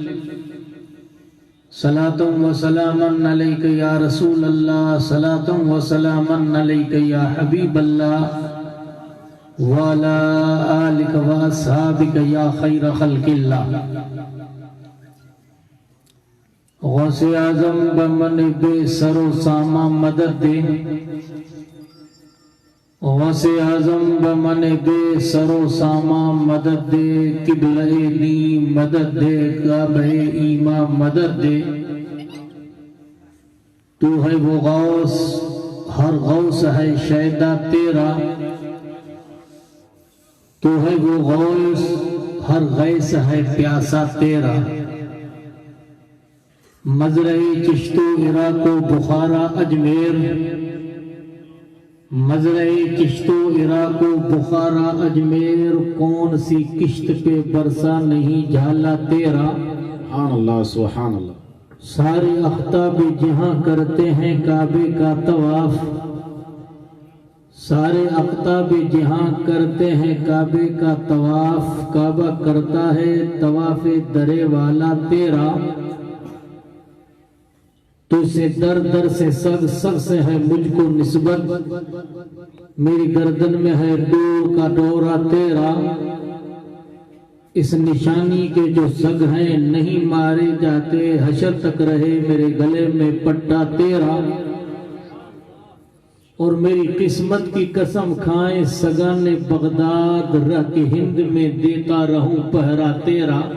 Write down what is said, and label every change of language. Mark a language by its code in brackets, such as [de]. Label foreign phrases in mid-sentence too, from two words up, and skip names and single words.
[ar] صلاة وسلاما عليك يا رسول الله صلاة وسلاما عليك يا حبيب الله وعلى آلك وأصحابك يا خير خلق الله [ur] غوث اعظم بمن بے سر و ساما مدد دے، غوث اعظم بمن بے سر و ساما مدد دے، قبلہ دین مدد دے، کعبہ ایمان مدد دے۔ تو ہے وہ غوث، ہر غوث ہے شیدا تیرا، تو ہے وہ غوث، ہر غیث ہے پیاسا تیرا۔ مزرعِ چشت و عراق و بخارا اجمیر، مزرعِ چشت و عراق و بخارا اجمیر، کون سی کشت پہ برسا نہیں جھالا تیرا۔ [ar] سبحان اللہ سبحان اللہ۔ [ur] سارے اختاب جہاں کرتے ہیں کعبے کا طواف، سارے اختاب جہاں کرتے ہیں کعبے کا طواف، کعبہ کرتا ہے طواف درے والا تیرا۔ تو سے در در سے سگ سگ سے ہے مجھ کو نسبت، میری گردن میں ہے ڈور کا ڈورا تیرا۔ اس نشانی کے جو سگ ہیں نہیں مارے جاتے، حشر تک رہے میرے گلے میں پٹا تیرا۔ اور میری قسمت کی قسم کھائیں سگان بغداد، رہ کے ہند میں دیتا رہوں پہرا تیرا۔